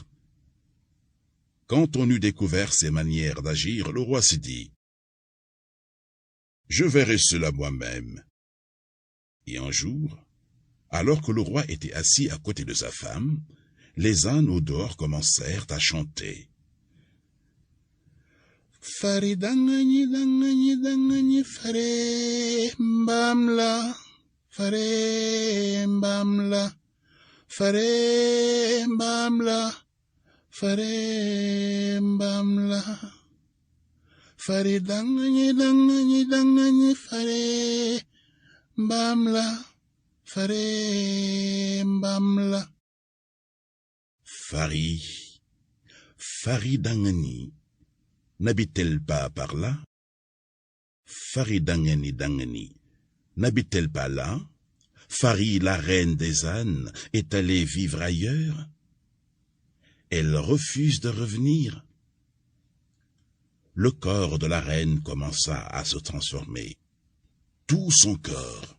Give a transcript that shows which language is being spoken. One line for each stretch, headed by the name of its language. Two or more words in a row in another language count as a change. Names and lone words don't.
French: Quand on eut découvert ses manières d'agir, le roi se dit, « Je verrai cela moi-même. » Et un jour, alors que le roi était assis à côté de sa femme, les ânes au dehors commencèrent à chanter. Fari dangani dangani dangani fare mbamla, fare mbamla, fare mbamla, fare mbamla, fari dangani dangani dangani fare mbamla, fare mbamla. Fari dangani, n'habite-t-elle pas par là? Fari dangani dangani, n'habite-t-elle pas là? Fari, la reine des ânes, est allée vivre ailleurs? Elle refuse de revenir. Le corps de la reine commença à se transformer. Tout son corps.